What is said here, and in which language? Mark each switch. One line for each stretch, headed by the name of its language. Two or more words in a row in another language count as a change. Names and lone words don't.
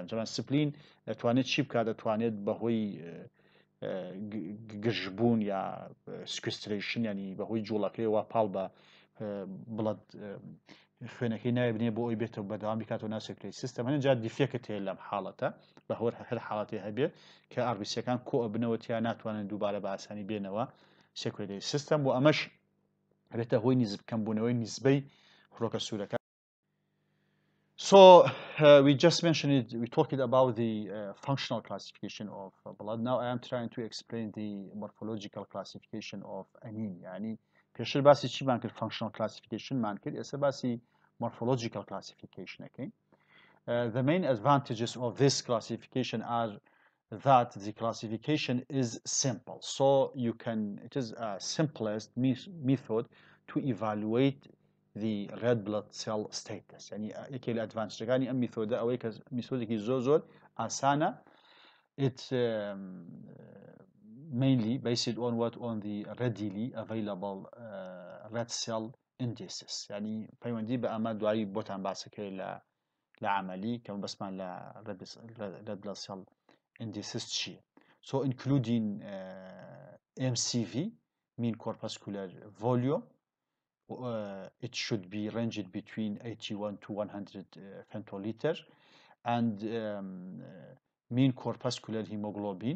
Central Kurdish: جەمان سپلین دەتوانێت چی بکات دەتوانێت بەهۆی گژبوون یا سکوستریشن ینی بەهۆی جوڵەکەی وا پاڵ بە بڵد خوێنەکەی نایبنێ بۆ ئەوی بێتەوە بەداوامی کاتەوە ناو
English: circulatory system
Central Kurdish: هەندێک جار دیفێکت هەیە لەم حاڵەتە بە هەر حاڵەتی هەبێ کە ئاربیسیەکان کۆ ئەبنەوە تیا ناتوانن دووبارە بە ئاسانی بێنەوە
English: circulatory system
Central Kurdish: بۆ ئەمەش بێتە هۆی کەمبوونەوەی نسبەی فڕۆکە سوورەکە.
English: So we just mentioned it, we talked about the functional classification of blood. Now I am trying to explain the morphological classification of anemia.
Central Kurdish: يعني پیشتر باسی چی مان کرد
English: functional classification
Central Kurdish: مان کرد ئێستا باسی
English: morphological classification okay? The main advantages of this classification are that the classification is simple. So it is a simplest method to evaluate the red blood cell status.
Central Kurdish: يعني یەکێک لە ئەدڤانتجەکانی ئەم میثۆدە ئەوەی کە میثۆدێکی زۆر ئاسانە.
English: It mainly based on the readily available red cell indices.
Central Kurdish: يعني پەیوەندی بە ئەمە دوایی بۆتان باسەکەی لە عملی کە بەسمان لە
English: red blood cell indices
Central Kurdish: چییە.
English: So including MCV, mean corpuscular volume, it should be ranged between 81 to 100 femtoliter, and mean corpuscular hemoglobin.